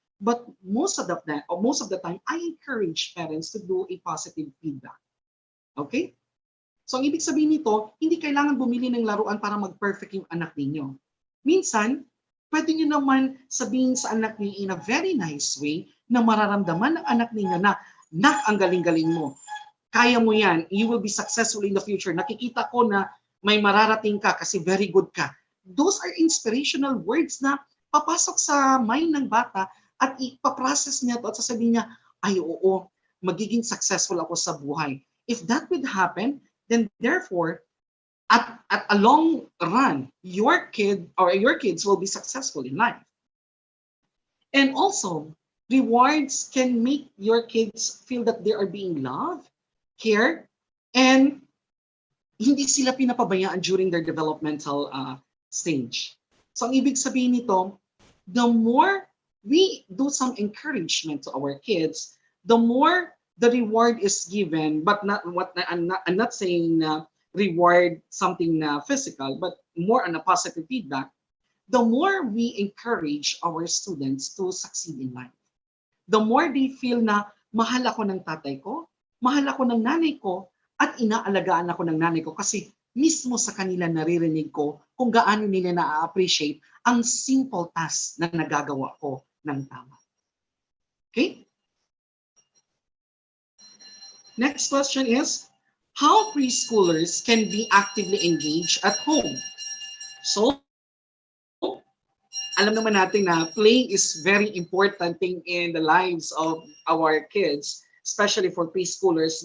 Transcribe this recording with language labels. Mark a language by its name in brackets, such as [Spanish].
[English] But most of the time, I encourage parents to do a positive feedback. Okay? [Filipino] So ang ibig sabihin nito, hindi kailangan bumili ng laruan para mag-perfect yung anak ninyo. Minsan, pwede nyo naman sabihin sa anak niyo [English] in a very nice way [Filipino] na mararamdaman ng anak ninyo na, "Nak, ang galing-galing mo. Kaya mo yan. [English] You will be successful in the future. [Filipino] Nakikita ko na may mararating ka kasi very good ka." [English] Those are inspirational words [Filipino] na papasok sa mind ng bata at ipaprocess niya to at sasabihin niya, "Ay, oo, magiging successful ako sa buhay." [English] If that would happen, then therefore, at a long run, your kids will be successful in life. And also, rewards can make your kids feel that they are being loved, cared, and [Filipino] hindi sila pinapabayaan [English] during their developmental stage. [Filipino] So ang ibig sabihin nito, [English] the more we do some encouragement to our kids, the more the reward is given, but not what I'm not saying na reward something na physical, but more on a positive feedback, the more we encourage our students to succeed in life. [Filipino] The more they feel na mahal ako ng tatay ko, mahal ako ng nanay ko, at inaalagaan ako ng nanay ko kasi mismo sa kanila naririnig ko kung gaano nila na-appreciate ang simple task na nagagawa ko ng tama. [English] Okay? Next question is, how preschoolers can be actively engaged at home? [Filipino] So, alam naman natin na [English] playing is very important thing in the lives of our kids, especially for preschoolers.